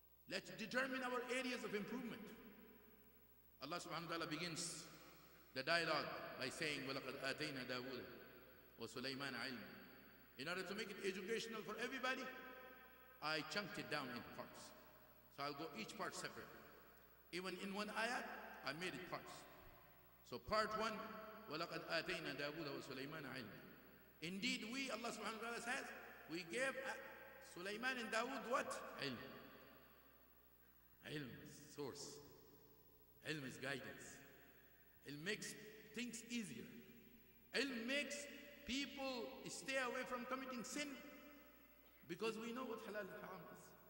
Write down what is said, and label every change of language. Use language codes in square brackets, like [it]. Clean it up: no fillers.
[en] Let's determine our areas of improvement. Allah subhanahu wa ta'ala begins the dialogue by saying, [ar] وَلَقَدْ آتَيْنَا دَاوُودَ وَسُلَيْمَانَ عِلْمًا. [en] In order to make it educational for everybody, I chunked it down in parts. So I'll go each part separate. Even in one ayat, I made it parts. So part one, [ar] وَلَقَدْ آتَيْنَا دَاوُودَ وَسُلَيْمَانَ عِلْمًا. [en] Indeed, we, Allah subhanahu wa ta'ala says, we gave Sulaiman and Dawood what? Ilm. Ilm is source. Ilm is guidance. Ilm makes things easier. Ilm makes people stay away from committing sin because we know what halal and haram is.